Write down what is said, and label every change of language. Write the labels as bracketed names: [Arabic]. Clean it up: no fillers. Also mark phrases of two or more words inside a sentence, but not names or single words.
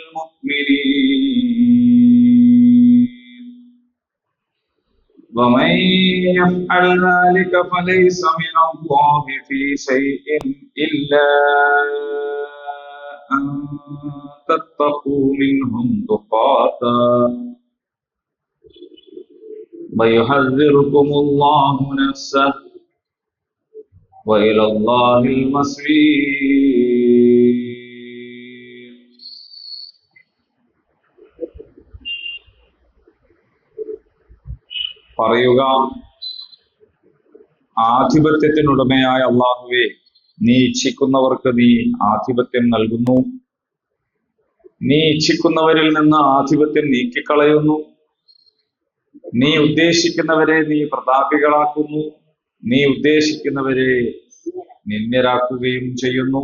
[Arabic] المؤمنين ومن يفعل ذلك فليس من الله في شيء إلا أن تتقوا منهم تقاتا ويحذركم الله نفسه وإلى الله المصير. [Malayalam] പറയുക, ആധിപത്യത്തിനുടമയായ അല്ലാഹുവേ, നീ ഇച്ഛിക്കുന്നവർക്ക് നീ ആധിപത്യം നൽകുന്നു, നീ ഇച്ഛിക്കുന്നവരിൽ നിന്ന് ആധിപത്യം നീക്കിക്കളയുന്നു, നീ ഉദ്ദേശിക്കുന്നവരെ നീ പ്രതാപികളാക്കുന്നു, നീ ഉദ്ദേശിക്കുന്നവരെ നിന്ദ്യരാക്കുകയും ചെയ്യുന്നു.